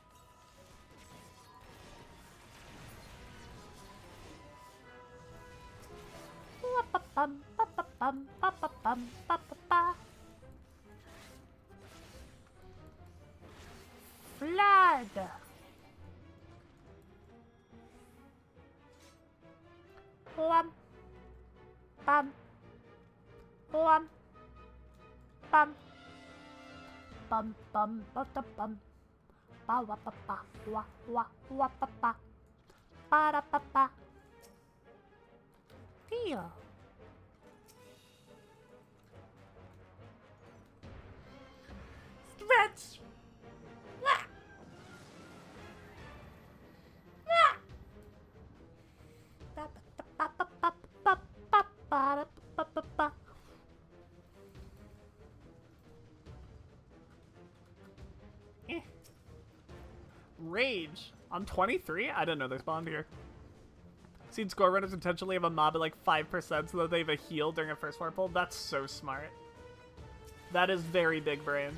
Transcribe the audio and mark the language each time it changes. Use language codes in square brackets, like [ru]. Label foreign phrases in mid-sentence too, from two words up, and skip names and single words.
[en] Flood. Bum. Bum. Bum. Bum. Bum bum ba da bum. Ba wa ba ba wa wa ba ba. Ba da ba ba. Feel. Stretch. Ah. Ah. Ba ba ba ba ba ba ba ba ba ba ba. Rage. I'm 23? I didn't know they spawned here. Seen score runners intentionally have a mob at like 5% so that they have a heal during a first floor pull. That's so smart. That is very big brain.